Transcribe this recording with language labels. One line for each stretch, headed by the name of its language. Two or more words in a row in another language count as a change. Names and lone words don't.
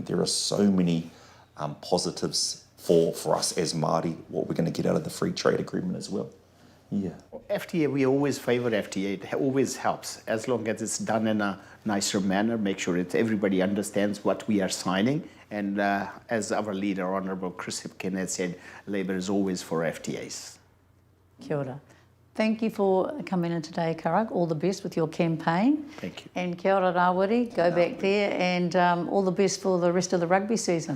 English: There are so many positives for us as Māori, what we're going to get out of the free trade agreement as well. Yeah. FTA, we always favour FTA. It always helps, as long as it's done in a nicer manner, make sure that everybody understands what we are signing. And as our leader, Honourable Chris Hipkin, has said, Labour is always for FTAs.
Māori: Kia ora.
English: Thank you for coming in today, Karag. All the best with your campaign. Thank you. And
Māori: kia ora
English: Rawiri, go back there, and all the best for the rest of the rugby season.